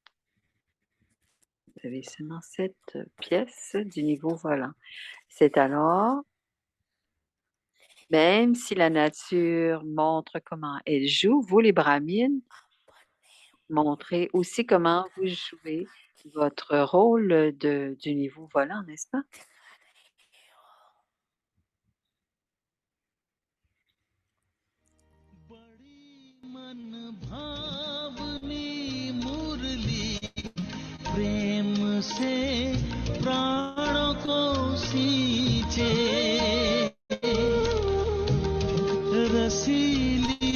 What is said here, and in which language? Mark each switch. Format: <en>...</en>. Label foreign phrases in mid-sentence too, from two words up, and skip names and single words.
<fr>Vous avez seulement 7 pièces du niveau volant. C'est alors, même si la nature montre comment elle joue, vous les brahmines, montrez aussi comment vous jouez votre rôle du niveau volant, n'est-ce pas?</fr> <hi>मन भावनी मुरली प्रेम से प्राणों को सींचे रसीली</hi>